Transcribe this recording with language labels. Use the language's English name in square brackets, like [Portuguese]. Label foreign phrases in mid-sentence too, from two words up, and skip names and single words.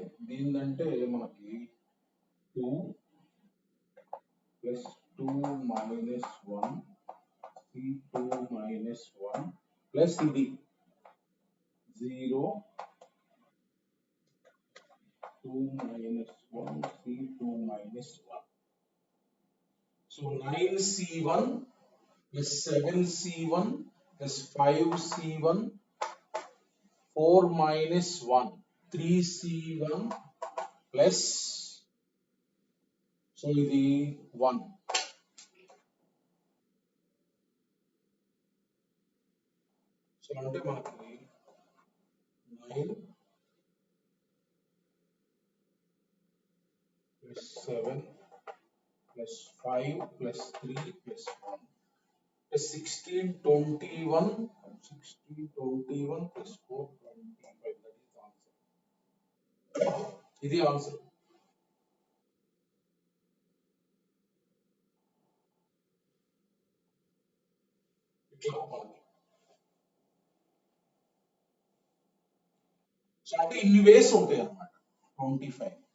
[Telugu] దీనిదంటే మనకి [English] 2 plus 2 minus 1 c2 minus 1 plus ఇది 0 2 minus 1 c2 minus 1. So 9c1 plus 7c1 plus 5c1 4 minus 1 3c1 plus so ఇది 1. [Telugu] సో అంటే మనకి [English] 9 plus 7 plus 5 plus 3 plus 1 plus 16 21 plus 4 [Telugu] 25. [English] That is the answer. [Telugu] ఇది ఆన్సర్. ఇట్లా సో అంటే ఇన్ని వేస్ ఉంటాయి అన్నమాట 25.